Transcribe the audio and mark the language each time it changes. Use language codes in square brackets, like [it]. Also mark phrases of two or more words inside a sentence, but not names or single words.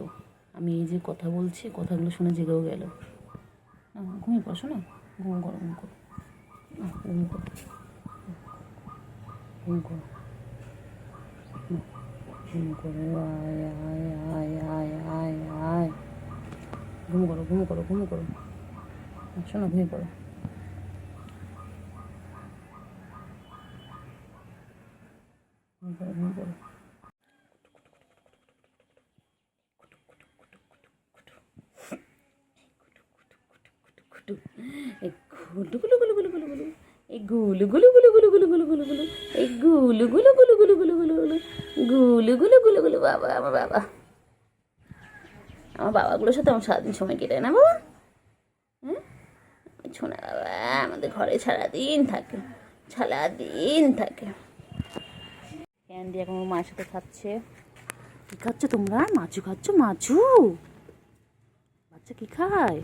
[bn] আমি এই যে কথা বলছি, কথাগুলো শুনে জেগেও গেল। ঘুমিয়ে পড়ো না, ঘুম করো, ঘুম করো, ঘুম করো, ঘুম করো, ঘুম করো, আয় আয় আয় আয় আয় আয়, ঘুম করো, ঘুম করো, ঘুম করো, শোনো, ঘুমিয়ে পড়ো। ঘুম করো, ঘুম করো। এই গুলু গুলু গুলু গুলু গুলু গুলু, এই গুলু গুলু গুলু গুলু গুলু গুলু গুলু গুলু, এই গুলু গুলু গুলু গুলু গুলু গুলু গুলু, গুলু গুলু গুলু গুলু। বাবা, আমার বাবা, আমার বাবাগুলোর সাথে আমার সারাদিন সময় কেটে না বাবা। হ্যাঁ, শোনা বাবা আমাদের ঘরে সারাদিন থাকে, সারাদিন থাকে। ক্যান্ডি এখন ওর মায়ের সাথে খাচ্ছে। কি খাচ্ছ তোমরা? মাছু খাচ্ছ? মাছু? বাচ্চা কি খায়?